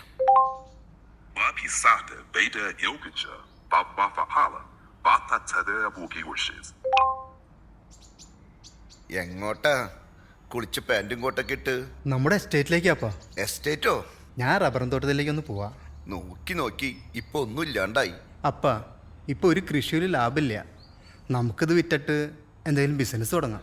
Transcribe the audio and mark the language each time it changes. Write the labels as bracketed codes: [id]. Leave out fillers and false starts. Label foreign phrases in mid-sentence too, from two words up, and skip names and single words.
[ml] Babi sagte, beide Jokice, Baba Fapala, Bata Tade Buki Wishes. എങ്ങോട്ടാ? കുളിച്ച് പാൻറ്റും കോട്ടൊക്കെ ഇട്ട്. നമ്മുടെ എസ്റ്റേറ്റിലേക്കാപ്പാ. എസ്റ്റേറ്റോ? ഞാൻ റബ്ബറും തോട്ടത്തിലേക്കൊന്ന് പോവാ. നോക്കി നോക്കി ഇപ്പൊ ഒന്നും ഇല്ലാണ്ടായി. അപ്പാ, ഇപ്പോൾ ഒരു കൃഷിയിൽ ലാഭമില്ല. നമുക്കിത് വിറ്റിട്ട് എന്തെങ്കിലും ബിസിനസ് തുടങ്ങാം.